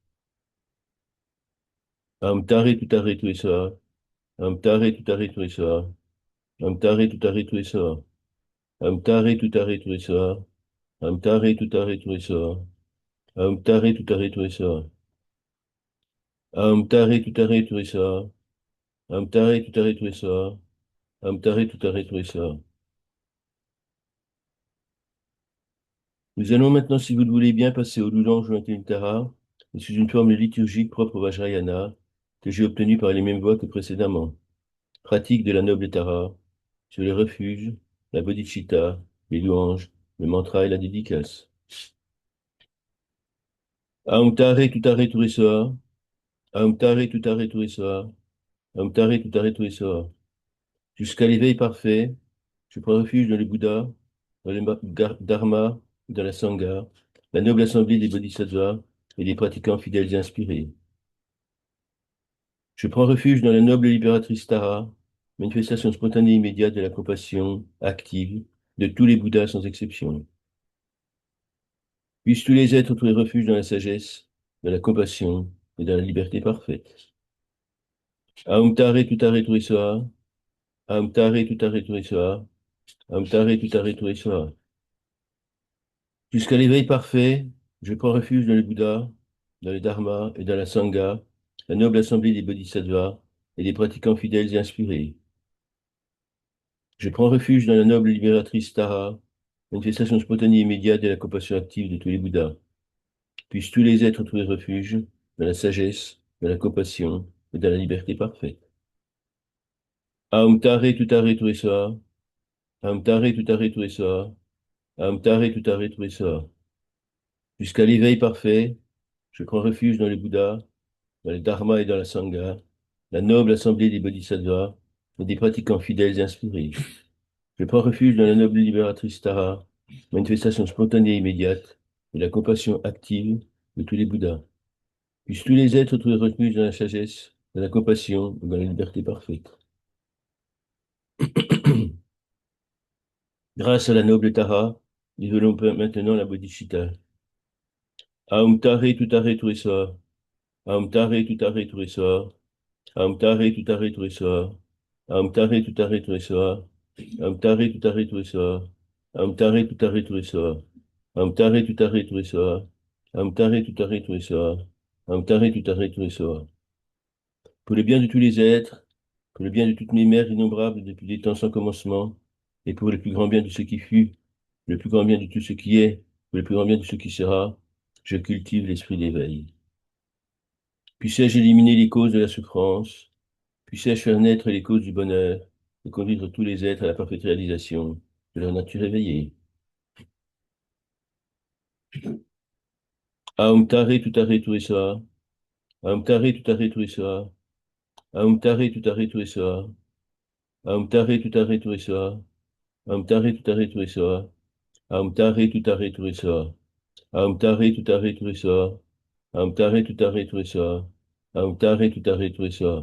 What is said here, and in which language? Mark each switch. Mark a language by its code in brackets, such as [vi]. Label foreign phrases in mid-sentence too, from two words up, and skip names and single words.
[sa] Am tare tutare tuesa, am tare tutare tuesa, am tare tutare tuesa, am tare tutare tuesa, am tare tutare tuesa, am tare tutare tuesa, am tare tutare tuesa, am tare tutare tuesa, am tare tutare tuesa. [fr] Nous allons maintenant, si vous le voulez bien, passer au louange Jointé Tara, sous une forme liturgique propre au Vajrayana, que j'ai obtenu par les mêmes voies que précédemment. Pratique de la noble Tara, sur les refuges, la bodhicitta, les louanges, le mantra et la dédicace. [sa] Aum tare tutare turisoa, aum tare tutare turisoa, aum tare tutare turisoa. [fr] Jusqu'à l'éveil parfait, je prends refuge dans le Bouddha, dans le Dharma, dans la Sangha, la noble assemblée des bodhisattvas et des pratiquants fidèles et inspirés. Je prends refuge dans la noble libératrice Tara, manifestation spontanée et immédiate de la compassion active de tous les Bouddhas sans exception. Puissent tous les êtres trouver refuge dans la sagesse, dans la compassion et dans la liberté parfaite. [sa] Aum tare tutare turisoa, aum tare tutare turisoa, aum tare tutare turisoa. [fr] Jusqu'à l'éveil parfait, je prends refuge dans le Bouddha, dans le Dharma et dans la Sangha, la noble assemblée des bodhisattvas et des pratiquants fidèles et inspirés. Je prends refuge dans la noble libératrice Tara, manifestation spontanée et immédiate de la compassion active de tous les Bouddhas. Puissent tous les êtres trouver refuge dans la sagesse, dans la compassion et dans la liberté parfaite. [sa] Aum tare tutare tuesoa, aum tare tutare tuesoa, aum tare tutare tuesoa. [fr] Jusqu'à l'éveil parfait, je prends refuge dans le Bouddha, dans le Dharma et dans la Sangha, la noble assemblée des bodhisattvas et des pratiquants fidèles et inspirés. Je prends refuge dans la noble libératrice Tara, manifestation spontanée et immédiate de la compassion active de tous les Bouddhas. Puissent tous les êtres trouver refuge dans la sagesse, dans la compassion et dans la liberté parfaite. Grâce à la noble Tara, développons maintenant la bodhicitta. [sa] Aum tare tutare tuesoa, aum tare tutare tuesoa, aum tare tutare tuesoa, aum tare tutare tuesoa, aum tare tutare tuesoa, aum tare tutare tuesoa, aum tare tutare tuesoa, aum tare tutare tuesoa, aum tare tutare tuesoa. [fr] Pour le bien de tous les êtres, pour le bien de toutes mes mères innombrables depuis des temps sans commencement, et pour le plus grand bien de ce qui fut, le plus grand bien de tout ce qui est, pour le plus grand bien de ce qui sera, je cultive l'esprit d'éveil. Puissais-je éliminer les causes de la souffrance, puissais-je faire naître les causes du bonheur, et conduire tous les êtres à la parfaite réalisation de leur nature éveillée. [sa] Aum tare tutare tuesoa, aum tare tutare tuesoa, aum tare tutare tuesoa, aum tare tutare tuesoa, aum tare tutare tuesoa, aum tare tutare tuesoa, aum tare tutare tuesoa, aum tare tutare tuesoa, aum tare tutare tuesoa.